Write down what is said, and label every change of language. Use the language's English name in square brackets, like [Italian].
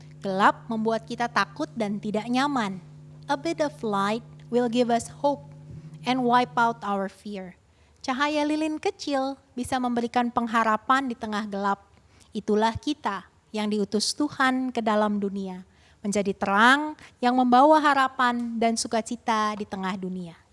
[Indonesian] Gelap membuat kita takut dan tidak nyaman. [English] A bit of light will give us hope and wipe out our fear. [Indonesian] Cahaya lilin kecil bisa memberikan pengharapan di tengah gelap. Itulah kita yang diutus Tuhan ke dalam dunia, menjadi terang yang membawa harapan dan sukacita di tengah dunia.